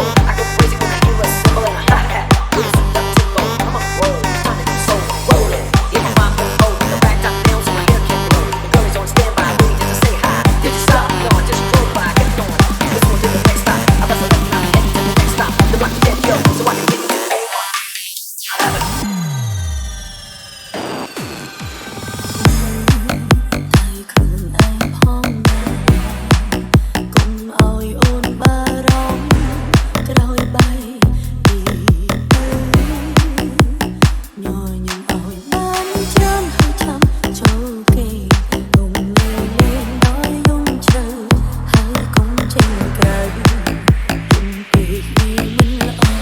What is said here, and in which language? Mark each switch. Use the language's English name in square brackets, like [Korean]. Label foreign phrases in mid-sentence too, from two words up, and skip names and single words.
[English] I go crazy when I hear a cymbal and a hi-hat. With a souped up tempo, I'm on roll. Time to do so, rolling. In my 5.0, with the back top down so my hair can blow. The girl is on standby, waiting just to say hi. Did you stop? No, I just drove by, kept going. Let's go to the next stop. I left the left, now I'm heading to the next stop. The block is dead, yo, so I can get you to A1. [Khmer] ខ្លួនឯងផងដែរកុំឲ្យអូនបារម្ភក្រោយបែកពីទៅញញឹមឲ្យបានច្រើនហើយចាំចូលគេកុំលេងលេងដោយយំជ្រៅហើយកុំចេញក្រៅកុំពេកវាមិនល្អ